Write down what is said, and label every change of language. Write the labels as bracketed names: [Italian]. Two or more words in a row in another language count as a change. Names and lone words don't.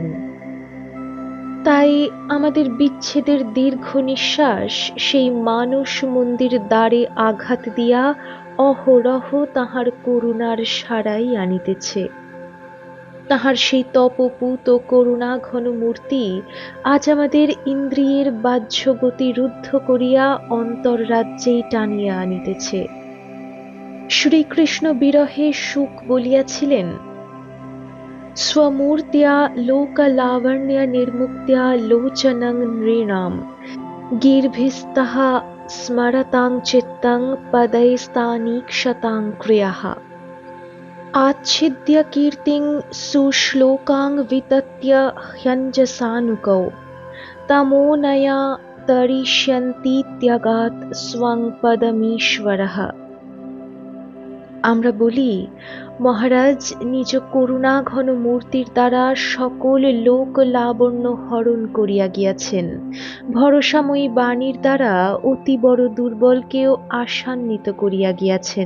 [Bangla] তাই আমাদের বিচ্ছেদের দীর্ঘ নিঃশ্বাস সেই মানস মন্দির দ্বারে আঘাত দিয়া অহরহ তাহার করুণার সারাই আনিতেছে। তাহার সেই তপপূত করুণা ঘন মূর্তি আজ আমাদের ইন্দ্রিয়ের বাহ্য গতি রুদ্ধ করিয়া অন্তররাজ্যেই টানিয়া আনিতেছে। শ্রীকৃষ্ণ বিরহে শুক বলিয়াছিলেন, [Sanskrit] स्वमूर्त्या लोकलावण्य निर्मुक्त्या लोचनं नृणां गीर्भिस्तः स्मरतां चित्तं पदैस्तानीक्षतां क्रियाः आच्छिद्य कीर्तिं सुश्लोकां वितत्य ह्यञ्जसानुकौ तमोनया तरिष्यन्तीत्यगात् स्वं पदमीश्वरः। [Bangla] আমরা বলি, মহারাজ নিজ করুণা ঘন মূর্তির দ্বারা সকল লোক লাবণ্য হরণ করিয়া গিয়াছেন। ভরসাময়ী বাণীর দ্বারা অতি বড় দুর্বলকেও আশান্বিত করিয়া গিয়াছেন।